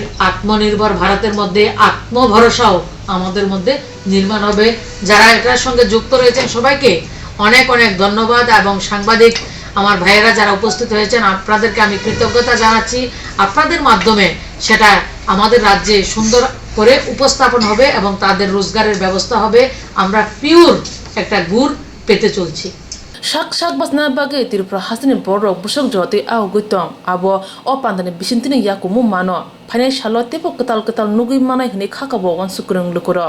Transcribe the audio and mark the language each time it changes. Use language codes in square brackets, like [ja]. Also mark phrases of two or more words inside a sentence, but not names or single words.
[bn] আত্মনির্ভর ভারতের মধ্যে আত্মভরসাও আমাদের মধ্যে নির্মাণ হবে যারা এটার সঙ্গে যুক্ত রয়েছেন সবাইকে অনেক অনেক ধন্যবাদ এবং সাংবাদিক আমার ভাইয়েরা যারা উপস্থিত হয়েছেন আপনাদেরকে আমি কৃতজ্ঞতা জানাচ্ছি আপনাদের মাধ্যমে সেটা আমাদের রাজ্যে সুন্দর করে উপস্থাপন হবে এবং তাদের রোজগারের ব্যবস্থা হবে আমরা পিওর একটা গুড় পেতে চলছি [trp] sak basna bagai tirpra hasini borok busok joti au guitong abo o pandani bisintini yakumu mano phane shalote po ketal nugui manai hne khakabo wan sukrung lukuro